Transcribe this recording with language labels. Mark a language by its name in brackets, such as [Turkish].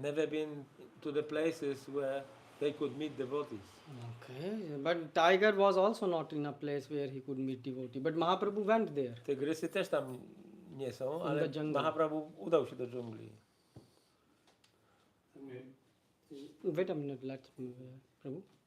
[English] never been to the places where they could meet devotees. Okay, but tiger was also not in a place where he could meet devotee. But Mahaprabhu went there. [Polish] Tygrysy też tam nie są, ale [English] the jungle. [Polish] Mahaprabhu udał się do dżungli. [English] Wait a minute, let me, Prabhu.